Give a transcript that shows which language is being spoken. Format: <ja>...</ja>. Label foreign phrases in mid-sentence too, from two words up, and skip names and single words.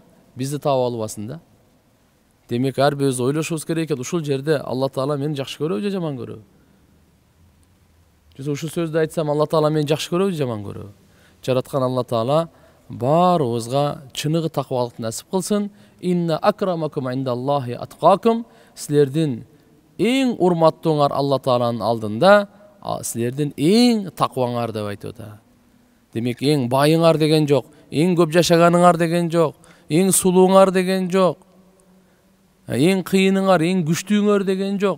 <ky>Бизди таап албасын да. Демек ар бирибиз ойлошубуз керек экен, ушул жерде Алла Таала мени жакшы көрөбү же жаман көрөбү? Же ушул сөздү айтсам Алла Таала мени жакшы көрөбү же жаман көрөбү? Жараткан Алла Таала баарыбызга чыныгы таквалыкты насип кылсын.</ky> <ar>إن أكرمكم عند الله أتقاكم.</ar> <ky>Силердин эң урматтууңар Алла Тааланын алдында, силердин эң такваңар деп айтып атат. Демек эң байыңар деген жок, эң көп жашаганыңар деген жок, эң сулууңар деген жок. Эң кыйыныңар, эң күчтүүңөр деген жок.</ky>